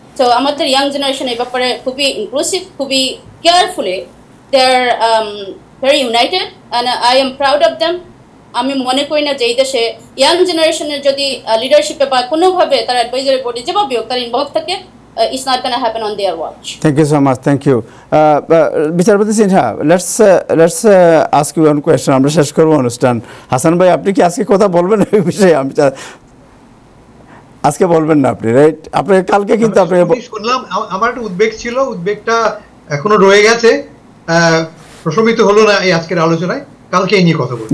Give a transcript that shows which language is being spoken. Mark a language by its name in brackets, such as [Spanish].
[Bangla] তো আমাদের young generation এই ব্যাপারে খুবই ইনক্লুসিভ, খুবই carefully, [English] They are very united and I am proud of them. [Bangla] আমি মনে করি না যে এই দেশে ইয়াং জেনারেশনের যদি লিডারশিপে বা কোনোভাবে তার অ্যাডভাইজারি বোর্ডে যেভাবে হোক তার ইনভলভ থাকে, [English] it's not going to happen on their watch. Thank you so much. Thank you. [Bangla] বিচারপতি Sinha, [English] let's ask you one question. [Bangla] আমরা শেষ করব অনুষ্ঠান। হাসান ভাই, আপনি কি আজকে কথা বলবেন এই বিষয়ে? আমি আজকে বলবেন না আপনি, রাইট? আপনি কালকে কিন্তু আপনি শুনলাম, আমার একটা উদ্বেগ ছিল, উদ্বেগটা এখনো রয়ে গেছে, প্রশমিত হলো না এই আজকের আলোচনায়। কালকে এই নিয়ে কথা বলবো।